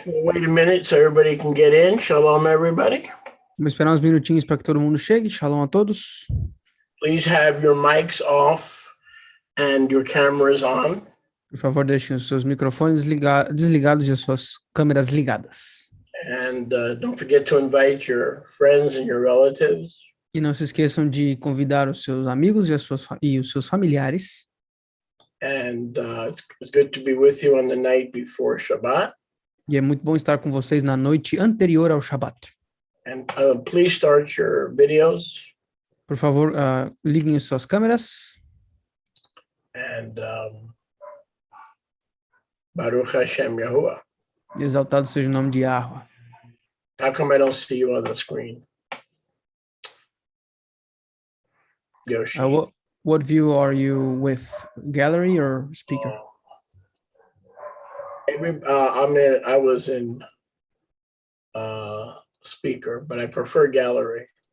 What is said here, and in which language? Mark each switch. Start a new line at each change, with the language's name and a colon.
English: We'll wait a minute so everybody can get in. Shalom, everybody.
Portuguese: Vamos esperar uns minutinhos para que todo mundo chegue. Shalom a todos.
English: Please have your mics off and your cameras on.
Portuguese: Por favor, deixem os seus microfones desligados e as suas câmeras ligadas.
English: And don't forget to invite your friends and your relatives.
Portuguese: E não se esqueçam de convidar os seus amigos e os seus familiares.
English: And it's good to be with you on the night before Shabbat.
Portuguese: E é muito bom estar com vocês na noite anterior ao Shabat.
English: And please start your videos.
Portuguese: Por favor, liguem as suas câmeras.
Hebrew: And Baruch Hashem Yahuwah.
Portuguese: Exaltado seja o nome de Yahweh.
English: How come I don't see you on the screen? Yoshi. What view are you with? Gallery or speaker? I was in speaker, but I prefer gallery.